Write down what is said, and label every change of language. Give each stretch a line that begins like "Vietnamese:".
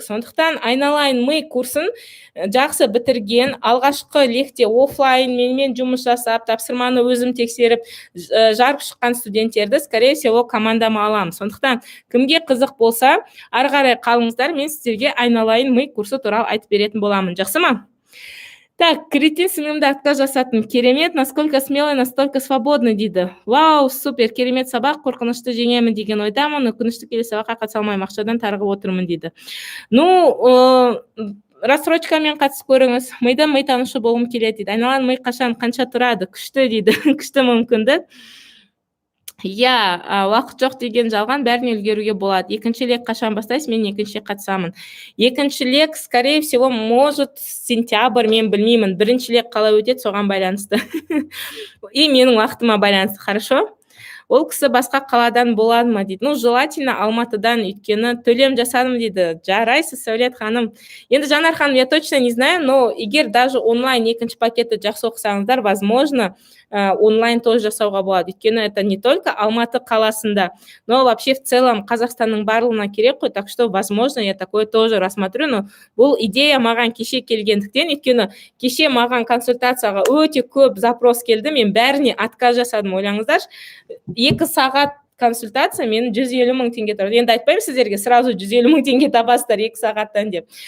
Kazakh: Сондықтан айналайын ми курсын жақсы бітірген, алғашқы лекте офлайн менімен жұмыс жасап, тапсырманы өзім тексеріп, жарып шыққан студенттерді, скорее всего, командама аламын. Сондықтан, кімге қызық болса, ары қарай қалыңыздар, мен сіздерге айналайын ми курсы туралы айтып беретін боламын. Жақсы ма? Так, кретин сіңімді отказ жасаттым. Керемет,
Russian: насколько смелый, настолько свободный
Kazakh: дейді. Вау, супер, керемет сабақ, қорқынышты жеңемін деген ойдамын, өкінішті келесі сабаққа қатыса алмаймын, ақшадан тарығып отырмын дейді. Рассрочкамен қатысып көріңіз. Мида ми танышы болғым келеді дейді. Айналайын ми қашан, қанша тұрады? Күшті дейді. Күшті мүмкіндік. Уақыт жоқ деген жалған, бәріне үлгеруге болады. Екінші лек қашан бастайсыз? Мен екінші қатысамын. Екінші лек,
Russian: скорее всего, может сентябрь,
Kazakh: мен білмеймін. Бірінші лек қалай өтеді, соған байланысты. И менің уақытыма байланысты,
Russian: хорошо?
Kazakh: Ол кісі басқа қаладан болады ма дейді. Желательно Алматыдан, өйткені төлем жасадым дейді. Жарайсыз, Сәулет ханым. Енді Жанар ханым,
Russian: я точно не знаю, но
Kazakh: егер даже онлайн екінші пакетті жақсы оқысаңыздар,
Russian: возможно,
Kazakh: онлайн
Russian: тоже
Kazakh: жасауға болады.
Russian: Өйткені это не только Алматы
Kazakh: қаласында,
Russian: но вообще в целом
Kazakh: Қазақстанның барлығына керек қой.
Russian: Так что, возможно, я такое тоже рассмотрю.
Kazakh: Но бұл идея маған кеше келгендіктен, өйткені кеше маған консультацияға өте көп запрос келді. Мен бәріне отказ жасадым, ойлаңыздар. 2 сағат консультация мен 150 мың теңге тұрады. Енді айтпаймын сіздерге сразу 150 мың теңге табасыздар 2 сағаттан деп.